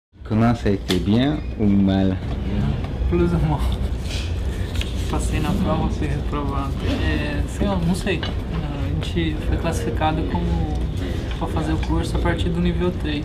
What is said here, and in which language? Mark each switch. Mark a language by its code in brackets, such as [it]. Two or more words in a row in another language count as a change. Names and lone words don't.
[fr] Comment ça a été, bien ou mal? Plus ou moins. [pt] Passei na prova, fui reprovado. Sei lá, não sei. A gente foi classificado como para fazer o curso a partir do nível 3.